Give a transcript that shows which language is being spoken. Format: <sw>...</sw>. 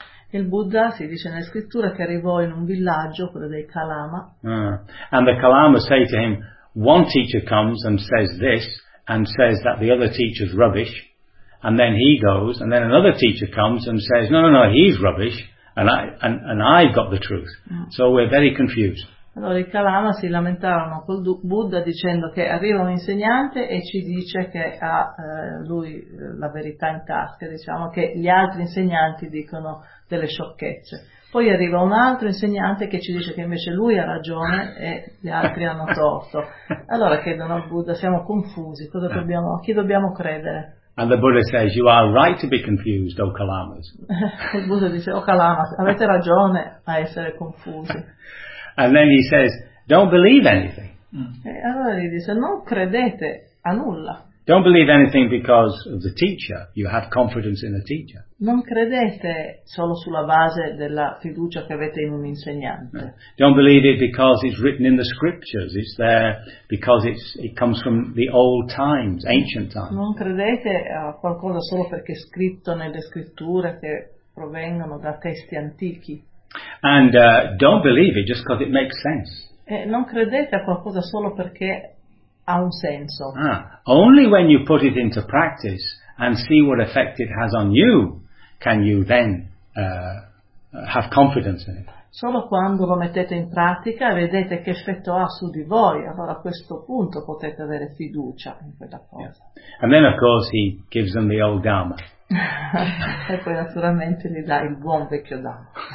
<it>Il Buddha, si dice nella scrittura, che arrivò in un villaggio, quello dei Kalama.</it> <en>And the Kalamas say to him, one teacher comes and says this, and says that the other teacher's rubbish, and then he goes, and then another teacher comes and says, no, he's rubbish, and I've got the truth. So we're very confused.</en> <it>Allora i Kalama si lamentarono col Buddha dicendo che arriva un insegnante e ci dice che ha lui la verità in tasca, diciamo, che gli altri insegnanti dicono delle sciocchezze. Poi arriva un altro insegnante che ci dice che invece lui ha ragione e gli altri hanno torto. Allora chiedono al Buddha, siamo confusi, chi dobbiamo credere?</it> <en>And the Buddha says, you are right to be confused, O Kalamas.</en> <it>Il Buddha dice, O Kalama, avete ragione a essere confusi.</it> <en>And then he says, don't believe anything.</en> <it>E allora gli dice, non credete a nulla.</it> <en>Don't believe anything because of the teacher. You have confidence in the teacher.</en> <it>Non credete solo sulla base della fiducia che avete in un insegnante.</it> <en>No. Don't believe it because it's written in the scriptures. It's there because it comes from the old times, ancient times.</en> <it>Non credete a qualcosa solo perché è scritto nelle scritture che provengono da testi antichi.</it> <en>And don't believe it just because it makes sense.</en> <it>E non credete a qualcosa solo perché ha un senso.</it> <en>Only when you put it into practice and see what effect it has on you can you then have confidence in it.</en> <it>Solo quando lo mettete in pratica vedete che effetto ha su di voi, allora a questo punto potete avere fiducia in quella cosa.</it> <en>Yeah. And then of course he gives them the old Dharma.</en> <it>E poi naturalmente gli dà il buon vecchio Dharma.</it>